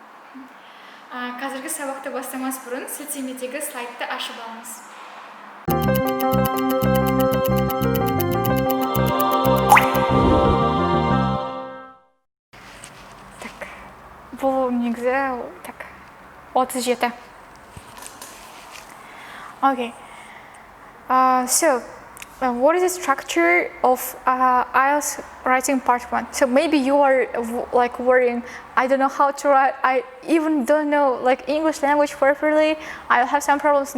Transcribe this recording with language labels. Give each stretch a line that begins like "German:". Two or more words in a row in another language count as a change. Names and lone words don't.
Kazakh: Қазіргі сабақты бастамас бұрын сілтемедегі слайдты ашып алыңыз. Бұл негізі 37.
English: Okay. So, what is the structure of IELTS writing part 1? So maybe you are like worrying, I don't know how to write, I even don't know like English language properly, I'll have some problems.